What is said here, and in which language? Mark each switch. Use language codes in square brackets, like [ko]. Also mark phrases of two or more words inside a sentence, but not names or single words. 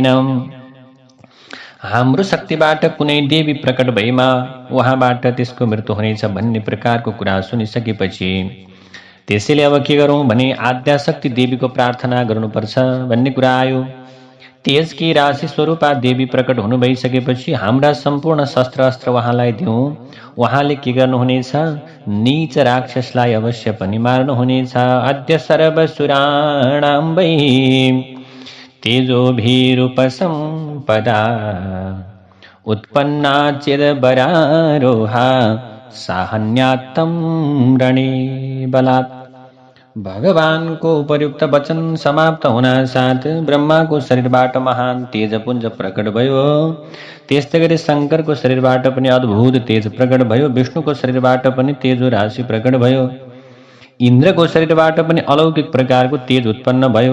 [ne] हाम्रो शक्तिबाट कुनै देवी प्रकट भएमा उहाँबाट त्यसको मृत्यु हुनेछ भन्ने प्रकारको कुरा सुनिसकेपछि त्यसैले अब के गरौँ भने आद्याशक्ति देवीको प्रार्थना गर्नुपर्छ भन्ने कुरा आयो। तेजकी राशि स्वरूपा देवी प्रकट हुनु भइसकेपछि हाम्रा सम्पूर्ण शस्त्र अस्त्र उहाँलाई दिउँ। उहाँले के गर्नुहुनेछ, नीच राक्षसलाई अवश्य पनि मार्नुहुनेछ। [sa] अद्य सर्वसुराणां वै तेजोभिरूपसम्पदा उत्पन्ना चिदबरारोहा साहन्यात्तं रणे बलात्। [ne] भगवानको उपयुक्त वचन समाप्त हुना साथ ब्रह्माको शरीरबाट महान तेजपुञ्ज प्रकट भयो। त्यस्तै गरी शङ्करको शरीरबाट पनि अद्भुत तेज प्रकट भयो। विष्णुको शरीरबाट पनि तेजो राशि प्रकट भयो। इन्द्रको शरीरबाट पनि अलौकिक प्रकारको तेज उत्पन्न भयो।